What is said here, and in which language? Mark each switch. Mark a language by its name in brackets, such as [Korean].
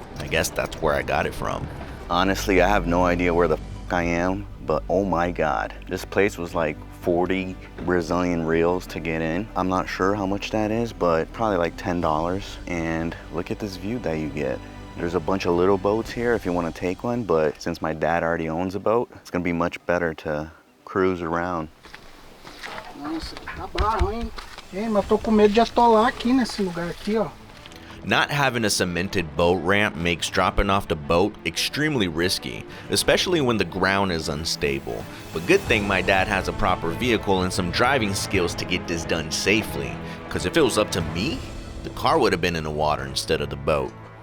[English] I guess that's where I got it from. Honestly, I have no idea where the I am, but oh my God, this place was like 40 Brazilian reals to get in. I'm not sure how much that is, but probably like $10. And look at this view that you get. There's a bunch of little boats here if you want to take one, but since my dad already owns a boat, it's gonna be much better to cruise around. [Portuguese] Nossa, tá barro, hein? Ei, mas eu tô com medo de atolar aqui nesse lugar aqui, ó. [English] Not having a cemented boat ramp makes dropping off the boat extremely risky, especially when the ground is unstable. But good thing my dad has a proper vehicle and some driving skills to get this done safely, because if it was up to me, the car would have been in the water instead of the boat.